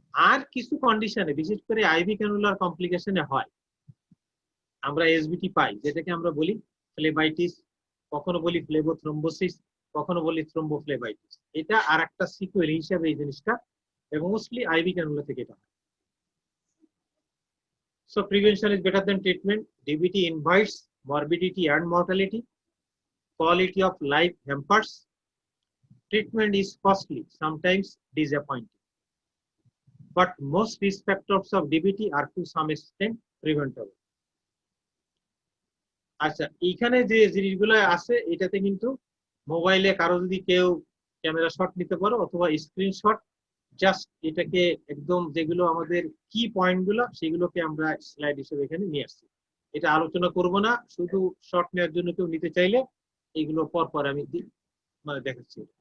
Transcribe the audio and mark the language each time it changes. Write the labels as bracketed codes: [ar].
[bn] আর কিছু কন্ডিশনে বিশেষ করে আইভি ক্যানুলার কমপ্লিকেশনে হয় আমরা এসবিটি পাই, যেটাকে আমরা বলি ফ্লেবাইটিস, কখনো বলি ফ্লেবোথ্রম্বোসিস, কখনো বলি থ্রম্বোফ্লেবাইটিস। এটা আর একটা সিকুয়েল হিসাবে এই জিনিসটা, এবং মোস্টলি আইভি ক্যানুলা থেকে এটা হয়। [en] So prevention is better than treatment. DBT invites morbidity and mortality. Quality of life hampers. Treatment is costly, sometimes disappointing. But most risk factors of DBT are to some extent preventable. [bn] আচ্ছা, এইখানে যে জিনিসগুলো আছে এটাতে কিন্তু মোবাইলে কারো যদি কেউ ক্যামেরা শট নিতে পারো অথবা স্ক্রিনশট, জাস্ট এটাকে একদম যেগুলো আমাদের কি পয়েন্ট গুলো সেগুলোকে আমরা স্লাইড হিসেবে এখানে নিয়ে আসছি। এটা আলোচনা করব না, শুধু শট নেওয়ার জন্য কেউ নিতে চাইলে এগুলো পর পর আমি মানে দেখাচ্ছি।